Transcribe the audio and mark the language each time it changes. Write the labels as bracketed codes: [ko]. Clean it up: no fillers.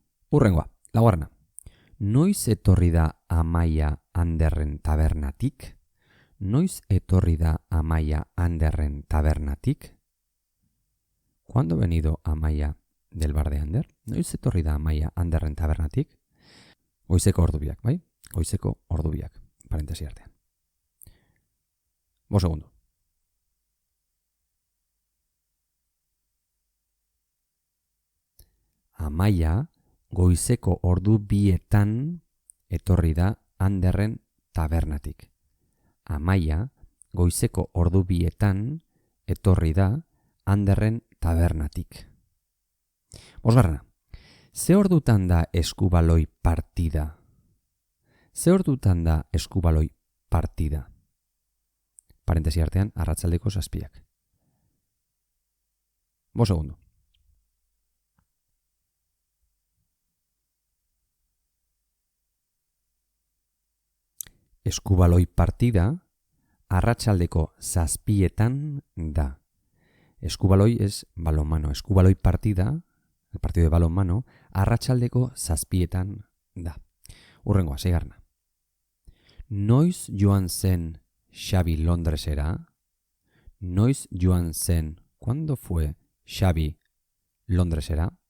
[eu] Hurrengoa, laugarrena. Noiz etorri da Amaia Anderren tabernatik? Noiz etorri da Amaia Anderren tabernatik? [es] ¿Cuándo ha venido Amaia del bar de Ander? [eu] Noiz etorri da Amaia Anderren tabernatik? Goizeko ordubiak, bai? Goizeko ordubiak, parentesi artean. 5 segundu. Amaia goizeko ordu bietan etorri da Anderren tabernatik. Amaia goizeko ordu bietan etorri da Anderren tabernatik. 5. Ze ordutan da eskubaloi partida? Ze ordutan da eskubaloi partida? Parentesi artean, arratsaldeko 7. 5 segundu. Eskubaloi partida arratsaldeko 7 da. [es] Eskubaloi es balonmano. [eu] Eskubaloi partida, [es] el partido de balonmano, [eu] arratsaldeko 7 da. Hurrengoa, 6. Noiz joan zen Xabi Londresera? Noiz joan zen, [es] ¿cuándo fue [eu] Xabi Londresera?